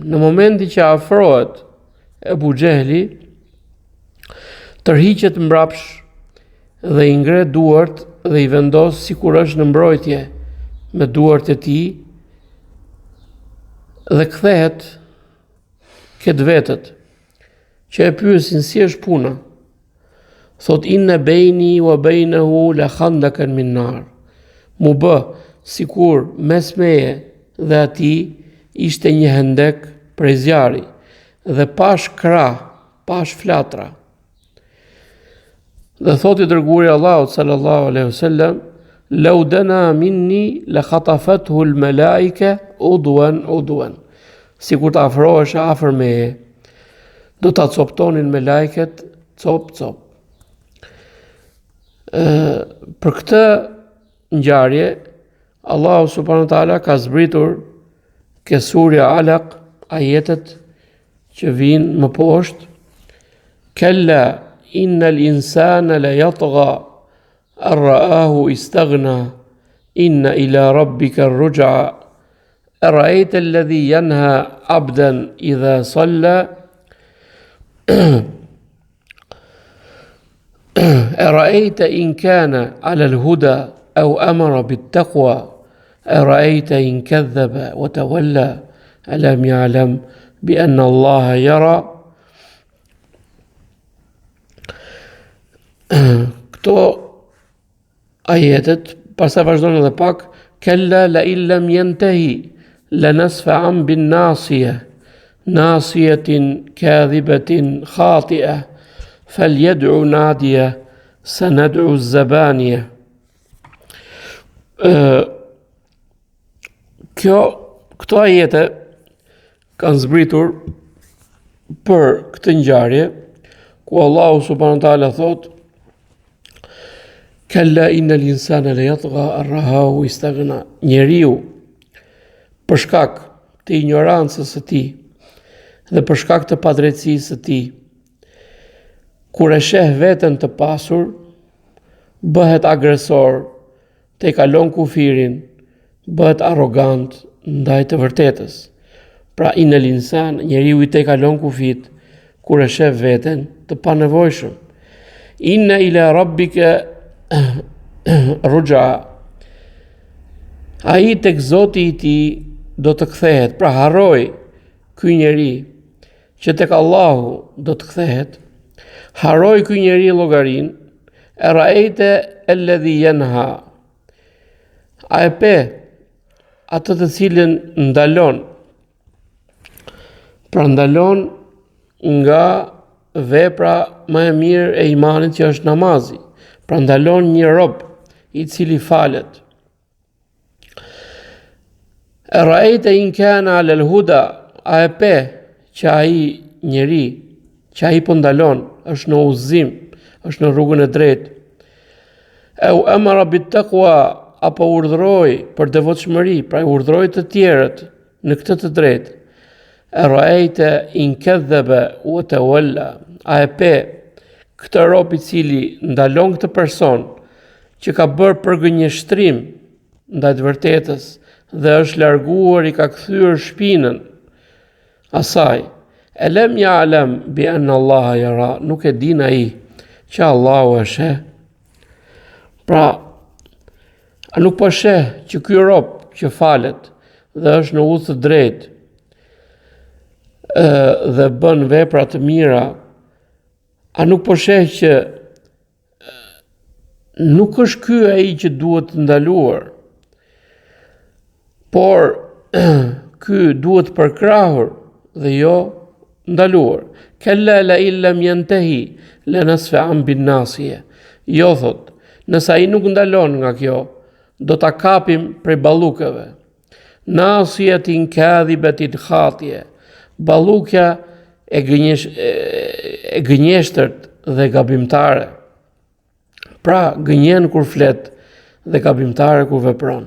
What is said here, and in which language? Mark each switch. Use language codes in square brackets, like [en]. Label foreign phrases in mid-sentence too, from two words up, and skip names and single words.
[sq] Në momentin që afrohet Ebu Gjehli, tërhiqet mbrapsh dhe i ngre duart dhe i vendos sikur është në mbrojtje me duart e tij dhe kthehet këtë vetët që e pyesin si është puna. [ar] Thot إن بيني وبينه لخندقا من نار. [sq] Mu bë sikur mes meje dhe atij ishte një hendek prej zjarri dhe pash krah, pash flatra. Dhe thot i dërguari Allahut [ar] صلى الله عليه وسلم لو دنا مني لاختطفته الملائكة عضوا. [sq] Sikur të afrohesh afër meje, do ta coptonin me lajket cop. Për këtë ngjarje Allahu [ar] سبحانه وتعالى [sq] ka zbritur ke surja Alaq ajetet që vijnë më poshtë. [ar] كلا إن الإنسان ليطغى أن رآه استغنى إن إلى ربك الرجعى أرأيت الذي ينهى عبدا إذا صلى أرأيت إن كان على الهدى أو أمر بالتقوى أرأيت إن كذب وتولى ألم يعلم بأن الله يرى. [sq] Këto ajetet pastaj vazhdojnë edhe pak, [ar] كلا لئن لم ينته لنسفعا بالناصية ناصية كاذبة خاطئة فليدعو نادية سندعو الزبانية. [sq] Këto ajete kanë zbritur për këtë ngjarje ku Allahu [ar] سبحانه وتعالى [sq] thot [ar] كلا إن الإنسان ليطغى أن رآه استغنى. [sq] Njeriu për shkak të ignorancës së tij dhe për shkak të padrejtësisë së tij, kur e sheh veten të pasur, bëhet agresor, te kalon kufirin, bëhet arrogant ndaj të vërtetës. Pra [ar] إن الإنسان, [sq] njeriu i te kalon kufit, kur e sheh veten të panevojshëm. [ar] إن إلى ربك الرجعى. [sq] Ai tek Zoti i tij do të kthehet, pra harroj ky njeri që tek Allahu do të kthehet, harroj ky njeri llogarin, [ar] أرأيت الذي ينهى. [sq] A e pe atë të cilën ndalon, pra ndalon nga vepra më e mirë e imanit që është namazi. Pra ndalon një rob i cili falet. [ar] أرأيت إن كان على الهدى, [sq] a e pe që ai njeri, që ai po ndalon, është në udhëzim, është në rrugën e drejtë. [ar] أو أمر بالتقوى, [sq] apo urdhëroi për devotshmëri, pra urdhëroi të tjerët në këtë të drejtë. [ar] أرأيت إن كذب وتولى, [sq] a e pe këtë rob i cili ndalon këtë person që ka bërë përgënjeshtrim ndaj të vërtetës dhe është larguar, i ka kthyer shpinën asaj. [ar] ألم يعلم بأن الله يرى, [sq] nuk e din ai që Allahu e sheh. Pra, a nuk po sheh që ky rob që falet dhe është në udhë të drejtë dhe bën vepra të mira, a nuk po sheh që nuk është ky ai që duhet të ndaluar, por ky duhet përkrahur dhe jo ndaluar. [ar] كلا لئن لم ينته لنسفعا بالناصية. [sq] Jo thot, nëse ai nuk ndalon nga kjo, do ta kapim prej ballukave. [ar] ناصية كاذبة خاطئة. [sq] Ballukja e gënjeshtërt dhe gabimtare. Pra gënjen kur flet dhe gabimtare kur vepron.